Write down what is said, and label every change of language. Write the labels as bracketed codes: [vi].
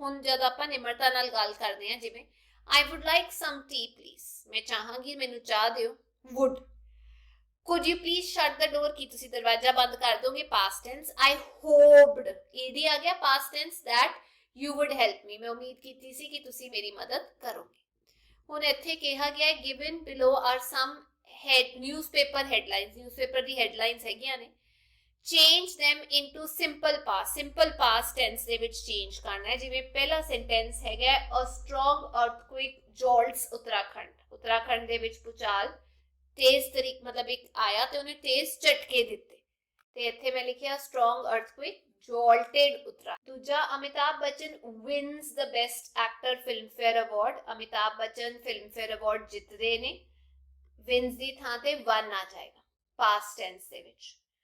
[pa] ਹੁਣ ਜਦ ਆਪਾਂ ਨਿਮਰਤਾ ਨਾਲ ਗੱਲ ਕਰਦੇ ਹਾਂ, ਜਿਵੇਂ [en] I would like some tea please, [pa] ਮੈਂ ਚਾਹਾਂਗੀ ਮੈਨੂੰ ਚਾਹ ਦਿਓ। would। [en] could you please shut the door, [pa] ਕੀ ਤੁਸੀਂ ਦਰਵਾਜ਼ਾ ਬੰਦ ਕਰ ਦੋਗੇ? [en] past tense। I hoped, ed ਆ ਗਿਆ past tense, that you would help me, [pa] ਮੈਂ ਉਮੀਦ ਕੀਤੀ ਸੀ ਕਿ ਤੁਸੀਂ ਮੇਰੀ ਮਦਦ ਕਰੋਗੇ। ਹੁਣ ਇੱਥੇ ਕਿਹਾ ਗਿਆ [en] given below are some newspaper headlines, [pa] newspaper ਦੀ headlines ਹੈਗੀਆਂ ਨੇ। [en] change them into simple past tense [pa] ਦੇ ਵਿੱਚ change ਕਰਨਾ ਹੈ। ਜਿਵੇਂ ਪਹਿਲਾ sentence ਹੈਗਾ [en] a strong earthquake jolts [pa] Uttarakhand ਦੇ ਵਿੱਚ ਭੂਚਾਲ ਤੇਜ਼ ਤਰੀਕ ਮਤਲਬ ਇੱਕ ਆਇਆ ਤੇ ਉਹਨੇ ਤੇਜ਼ ਝਟਕੇ ਦਿੱਤੇ ਤੇ ਇੱਥੇ ਮੈਂ ਲਿਖਿਆ [en] strong earthquake jolted [pa] ਉੱਤਰਾਖੰਡ। ਦੂਜਾ Amitabh Bachchan [en] wins the best actor filmfare award, [pa] Amitabh Bachchan filmfare award ਜਿੱਤਦੇ ਨੇ, wins ਦੀ ਥਾਂ ਤੇ won ਆ ਜਾਏਗਾ past tense ਦੇ ਵਿੱਚ।